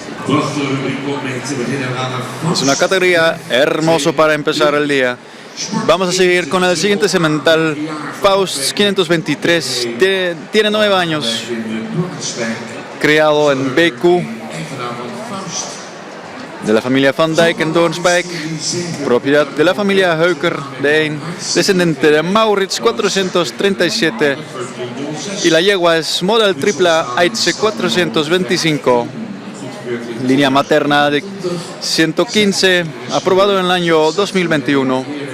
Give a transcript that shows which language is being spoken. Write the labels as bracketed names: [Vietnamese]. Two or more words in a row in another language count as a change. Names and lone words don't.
[Dutch] prachtige rubriek om mee te beginnen aan een [Spanish] Es una categoría hermoso para empezar el día. Vamos a seguir con el siguiente cemental, Faust 523. Tiene 9 años, criado en BQ, de la familia Van Dijk en Doornspijk, propiedad de la familia Heuker de Een, descendiente de Maurits 437, y la yegua es model tripla Aitse 425, línea materna de 115, aprobado en el año 2021.